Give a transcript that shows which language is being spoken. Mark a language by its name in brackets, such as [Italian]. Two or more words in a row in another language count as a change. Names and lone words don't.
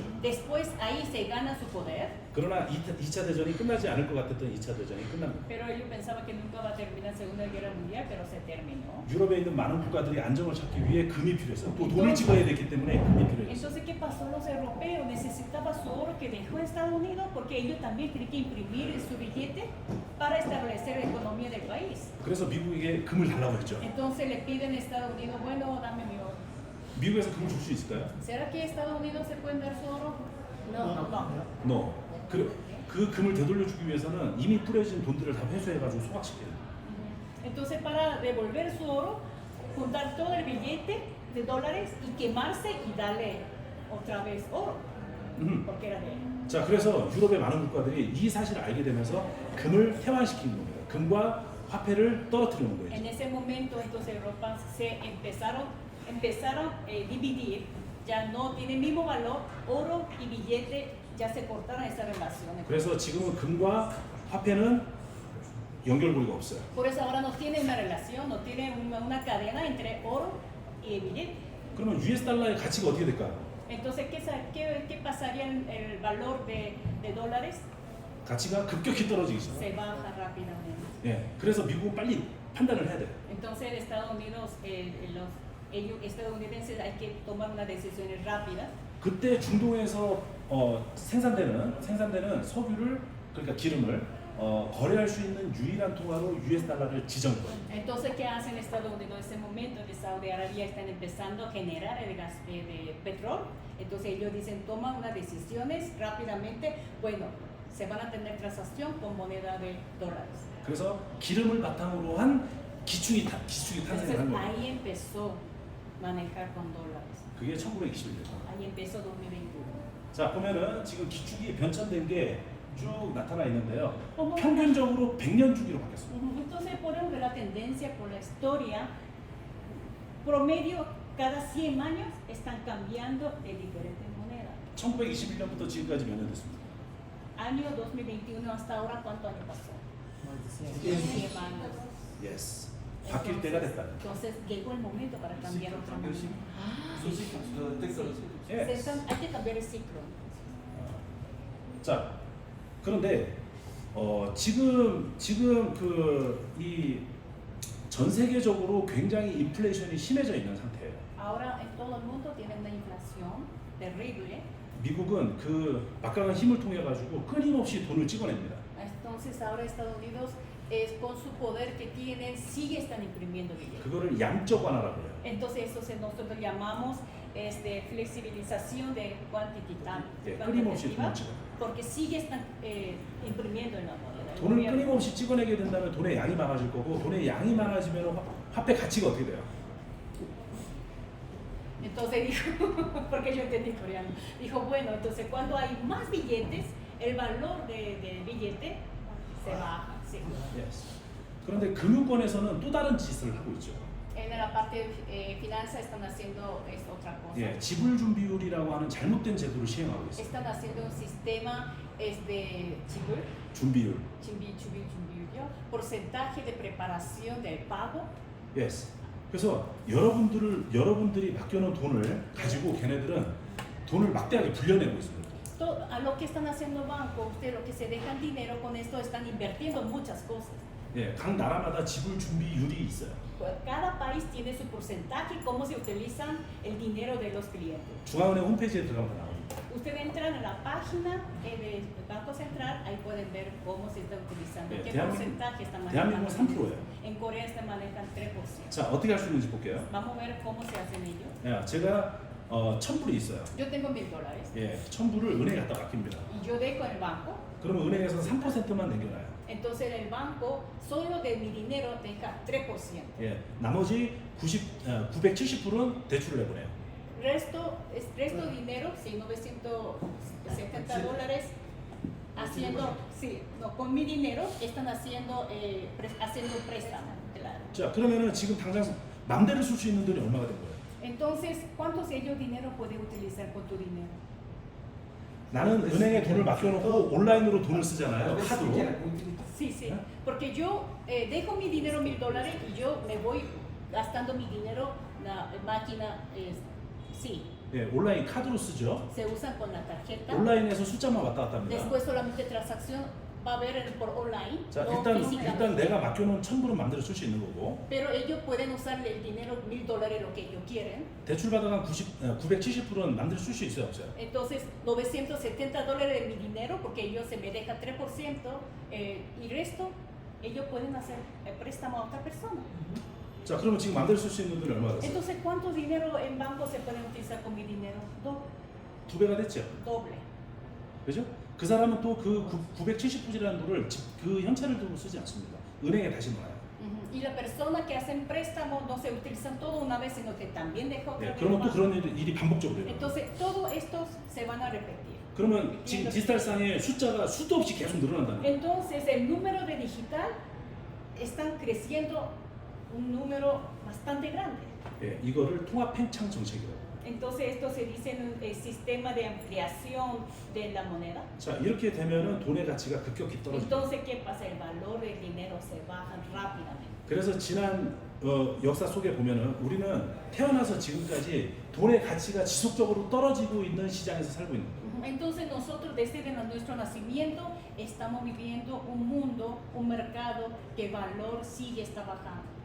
[Spanish] Después ahí se gana su poder, [Korean] 그러나 2차 대전이 끝나지 않을 것 같았던 2차 대전이 끝납니다. [Spanish] pero ellos pensaban que nunca va a terminar la Segunda Guerra Mundial, pero se terminó. [Korean] 유럽에 있는 많은 국가들이 안정을 찾기 위해 금이 필요했어요. 또 돈을 찍어야 됐기 때문에 금이 필요했어요. [Spanish] Entonces, ¿qué pasó? Los europeos necesitaban su oro que dejó Estados Unidos porque ellos también tenían que imprimir su billete para establecer la economía del país. [Korean] 그래서 미국에게 금을 달라고 했죠. [Spanish] Entonces le piden a Estados Unidos, bueno, dame mi oro. [Korean] 미국에서 금을 줄 수 있을까요? [Spanish] ¿Será que Estados Unidos se pueden dar su oro? No. No. [Korean] 그 금을 되돌려주기 위해서는 이미 뿌려진 돈들을 다 회수해가지고 소각시켜요. [Spanish] Entonces, para devolver su oro, juntar todo el billete de dólares y quemarse y darle otra vez oro, porque era de él. [Korean] 자, 그래서 유럽의 많은 국가들이 이 사실을 알게 되면서 금을 태환시키는 겁니다. 금과 화폐를 떨어뜨리는 거예요. [Spanish] En ese momento, entonces, Europa se empezaron a dividir, ya no tiene el mismo valor, oro y billete, ya se cortaron esas relaciones. [Korean] 그래서 지금은 금과 화폐는 연결고리가 없어요. [Spanish] Por eso ahora no tiene una relación, no tiene una cadena entre oro y billete. [Korean] 그러면 US 달러의 가치가 어떻게 될까요? [Spanish] Entonces, ¿qué pasaría en el valor de dólares? [Korean] 가치가 급격히 떨어지기 시작해요. [Spanish] Se baja rápidamente. [Korean] 예, 그래서 미국은 빨리 판단을 해야 돼요. [Spanish] Entonces, Estados Unidos, ellos estadounidenses hay que tomar unas decisiones rápidas. [Korean] 그때 중동에서 생산되는 석유를 그러니까 기름을 거래할 수 있는 유일한 통화로 US 달러를 지정한 거예요. [Spanish] Entonces, ¿qué hacen Estados Unidos en ese momento? En Saudi Arabia están empezando a generar el gas de petróleo. Entonces, ellos dicen, toman unas decisiones rápidamente. Bueno, se van a tener transacción con moneda de dólares. [Korean] 그래서 기름을 바탕으로 한 기축이 탄생을 [Spanish] Entonces, [Korean] 한 거예요. [Spanish] ahí empezó a manejar con dólares. [Korean] 그게 1921년. [Spanish] Ahí empezó 2021. [Korean] 자, 보면은 지금 기축이 변천된 게 쭉 나타나 있는데요. 어머. 평균적으로 100년 주기로 바뀌었습니다. [Spanish] Entonces podemos ver la tendencia por la historia promedio cada 100 años están cambiando de diferentes monedas. [Korean] 1921년부터 지금까지 몇 년 됐습니까? [Spanish] Año 2021 hasta ahora, ¿cuánto año pasó? Sí. 100 años. [English] Yes. [Korean] 바뀔 때가 됐다. [Spanish] Entonces llegó el momento para cambiar otra cambió el moneda. ciclo. Sus ciclos, lo detecta los ciclos. [English] Yes. [Spanish] Hay que cambiar el ciclo. [Korean] 자, 그런데 지금 그 이 전 세계적으로 굉장히 인플레이션이 심해져 있는 상태예요. [Spanish] Ahora en todo el mundo tienen una inflación terrible. [Korean] 미국은 그 막강한 힘을 통해 가지고 끊임없이 돈을 찍어냅니다. [Spanish] Entonces ahora Estados Unidos con su poder que tienen sigue están imprimiendo billetes. [Korean] 그거를 양적 완화라고 해요. [Spanish] Entonces eso nosotros llamamos flexibilización de [Korean] 끊임없이 [Spanish] cuantitativa [Korean] 돈을 찍어. [Spanish] porque sigue están imprimiendo en la moneda. El [Korean] 돈을 [Spanish] gobierno. [Korean] 끊임없이 찍어내게 된다면 돈의 양이 많아질 거고 돈의 양이 많아지면 화폐 가치가 어떻게 돼요? [Spanish] Entonces dijo, porque yo entendí coreano, dijo, bueno, entonces cuando hay más billetes, el valor del billete se baja. Sí. [English] Yes. [Korean] 그런데 금융권에서는 또 다른 짓을 하고 있죠. [Spanish] En la parte finanza están haciendo otra cosa. [Korean] 예, 지불 준비율이라고 하는 잘못된 제도를 시행하고 있어요. [Spanish] Están haciendo un sistema de [Korean] 준비율. [Spanish] porcentaje de preparación del pago. [English] Yes. [Korean] 그래서 여러분들이 맡겨놓은 돈을 가지고 걔네들은 돈을 막대하게 불려내고 있습니다. [Spanish] A lo que están haciendo bancos, ustedes lo que se dejan dinero con esto están invirtiendo en muchas cosas. [Korean] 예, 각 나라마다 지불 준비율이 있어요. [Spanish] Cada país tiene su porcentaje, cómo se utilizan el dinero de los clientes. [Korean] 중앙은행 홈페이지에 들어가면 나옵니다. [Spanish] Ustedes entran a la página del Banco Central, ahí pueden ver cómo se está utilizando, [Korean] 네, [Spanish] qué [Korean] 대한민국- [Spanish] porcentaje están [Korean] 대한민국은 [Spanish] manejando. [Korean] 3%예요. [Spanish] En Corea se manejan 3%. [Korean] 자, 어떻게 할 수 있는지 볼게요. [Spanish] Vamos a ver cómo se hacen ellos. [Korean] 야, 제가 1,000불이 있어요. [Spanish] Yo tengo $1,000 [Korean] 예, 1,000불을 은행에 갖다 맡깁니다. [Spanish] y yo dejo en el banco. [Korean] 그러면 은행에서는 3%만 남겨놔요. [Spanish] Entonces el banco solo de mi dinero deja 3%. [Korean] 예, 나머지 970불은 대출을 내보내요. [Spanish] Resto dinero, sí, $970, haciendo, sí, no, con mi dinero están haciendo préstamo. Claro. [Korean] 자, 그러면은 지금 당장 맘대로 쓸 수 있는 돈이 얼마가 된 거예요? [Spanish] Entonces, ¿cuántos ellos dinero pueden utilizar con tu dinero? [Korean] 나는 은행에 돈을 맡겨놓고 온라인으로 돈을 쓰잖아요. 카드로. [Spanish] Sí, sí, porque yo dejo mi dinero $1,000 y yo me voy gastando mi dinero, la máquina, sí, [Korean] 예, 온라인 카드로 쓰죠. [Spanish] se usan con la tarjeta. [Korean] 온라인에서 숫자만 왔다 갔다 합니다. [Spanish] Después solamente transacción va a haber por online, [Korean] 자, [Spanish] no [Korean] 일단 [Spanish] físicamente. [Korean] 내가 맡겨놓은 1,000불은 마음대로 쓸 수 있는 거고 [Spanish] Pero ellos pueden usar el dinero $1,000 lo que ellos quieren. [Korean] 대출 받아간 970불은 마음대로 쓸 수 있어요, 없어요? [Spanish] Entonces, $970 de mi dinero, porque ellos se me dejan 3%, y resto, ellos pueden hacer préstamo a otra persona. [Korean] 자, 그러면 지금 마음대로 쓸 수 있는 돈이 얼마가 됐어요? [Spanish] Entonces, ¿cuánto dinero en banco se pueden utilizar con mi dinero? [Korean] 2배가 됐죠. [Spanish] Doble. [Korean] 그죠? 그 사람은 또 그 970불이라는 돈을 그 현찰을 두고 쓰지 않습니다. 은행에 다시 넣어요. [Spanish] Y la persona que hacen préstamo no se utilizan todo una vez, sino que también deja otra [Korean] 네, [Spanish] vez. [Korean] 그러면 또 [Spanish] más. [Korean] 그런 일이 반복적으로 돼요. [Spanish] Entonces, todos estos se van a repetir. [Korean] 그러면 지금 디지털상의 숫자가 수도 없이 계속 늘어난다는 거예요. [Spanish] Entonces, el número de digital están creciendo un número bastante grande. [Korean] 예, 이거를 통합팽창 정책이라고. [Spanish] Entonces, esto se dice en el sistema de ampliación de la moneda. [Korean] 자, 이렇게 되면은 돈의 가치가 급격히 떨어집니다. [Spanish] Entonces, ¿qué pasa? El valor del dinero se baja rápidamente. [Korean] 그래서 지난 역사 속에 보면은 우리는 태어나서 지금까지 돈의 가치가 지속적으로 떨어지고 있는 시장에서 살고 있는 거예요. [Spanish] Entonces, nosotros desde nuestro nacimiento estamos viviendo un mundo, un mercado que el valor sigue está bajando.